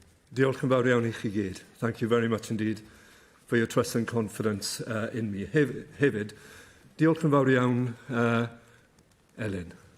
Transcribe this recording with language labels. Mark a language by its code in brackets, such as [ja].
[cy] Diolch yn fawr iawn i chi gyd. [en] Thank you very much indeed for your trust and confidence in me. [cy] Hefyd, diolch yn fawr iawn, Elin.